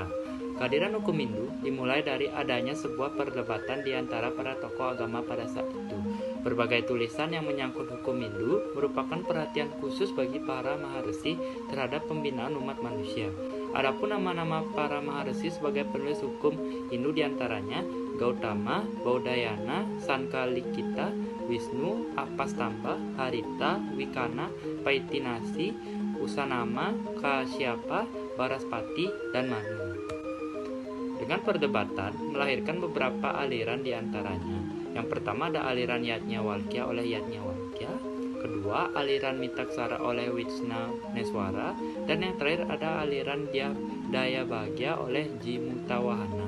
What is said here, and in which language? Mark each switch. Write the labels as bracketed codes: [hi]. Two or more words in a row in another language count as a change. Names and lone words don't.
[id] Kehadiran hukum Hindu dimulai dari adanya sebuah perdebatan di antara para tokoh agama pada saat itu. Berbagai tulisan yang menyangkut hukum Hindu merupakan perhatian khusus bagi para maharsi terhadap pembinaan umat manusia. Adapun nama-nama para maharsi sebagai penulis hukum Hindu diantaranya Gautama, Baudayana, Sankalikita, Wisnu, Apastamba, Harita, Wikana, Paitinasi, Usanama, Kasyapa, Baraspati, dan Manu. Dengan perdebatan melahirkan beberapa aliran diantaranya. Yang pertama ada aliran Yajnavalkya oleh Yajnavalkya, kedua aliran Mitaksara oleh Wisnaneswara, dan yang terakhir ada aliran Dayabhagya oleh Jimutawahana.